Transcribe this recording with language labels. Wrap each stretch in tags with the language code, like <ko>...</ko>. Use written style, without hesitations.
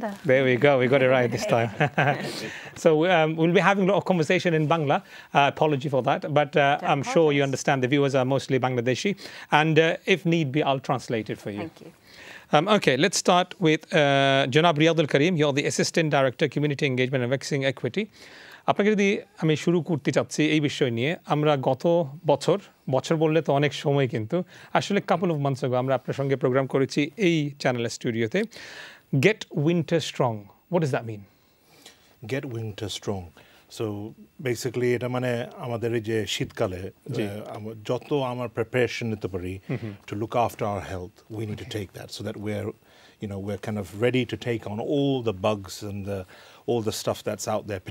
<en>There we go. We got it right this time. So we'll be having a lot of conversation in Bangla. Apology for that, but I'm sure you understand the viewers are mostly Bangladeshi, and if need be, I'll translate it for you. Thank you. Okay, let's start with Janab Riyadul Karim. You're the Assistant Director, Community Engagement and Vaccine Equity.</en> <bn>আপনাকে যদি আমি শুরু করতে চাচ্ছি এই বিষয় নিয়ে, আমরা গত বছর বললে তো অনেক সময়, কিন্তু আসলে</bn> <en>couple of months</en> <bn>আগে আমরা আপনার সঙ্গে প্রোগ্রাম করেছি এই চ্যানেলের স্টুডিওতে।</bn> <en>Get winter strong. What does that mean? Get winter strong. So basically</en> <bn>এটা মানে আমাদের এই যে শীতকালে যত আমার প্রিপারেশন নিতে পারি</bn> <en>to look after our health, we need to take that so that we're kind of ready to take on all the bugs and all the stuff that's out there.</en>